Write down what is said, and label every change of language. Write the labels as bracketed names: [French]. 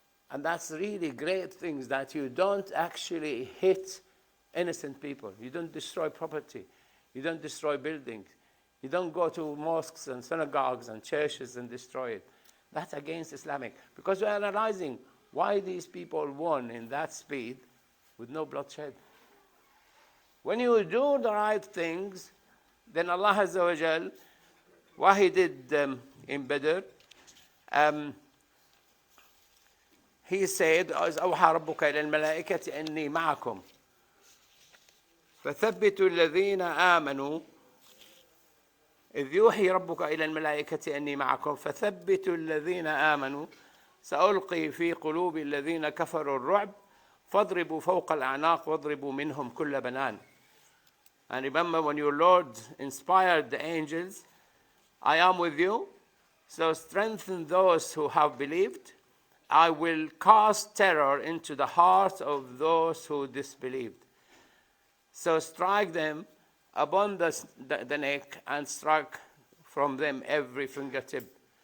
[English] And that's really great things, that you don't actually hit innocent people. You don't destroy property. You don't destroy buildings. You don't go to mosques and synagogues and churches and destroy it. That's against Islamic. Because we're analyzing why these people won in that speed with no bloodshed. When you do the right things, then Allah Azza wa Jal, what He did in Badr, He said, [Arabic] أوحى ربك إلى الملائكة أني معكم فثبتوا الذين آمنوا إذ يوحي ربك إلى الملائكة أني معكم فثبتوا الذين آمنوا سألقي في قلوب الذين كفروا الرعب فاضربوا فوق الأعناق واضربوا منهم كل بنان. [English] And remember, when your Lord inspired the angels, I am with you, so strengthen those who have believed. I will cast terror into the hearts of those who disbelieved. So strike them upon the neck and strike from them every fingertip.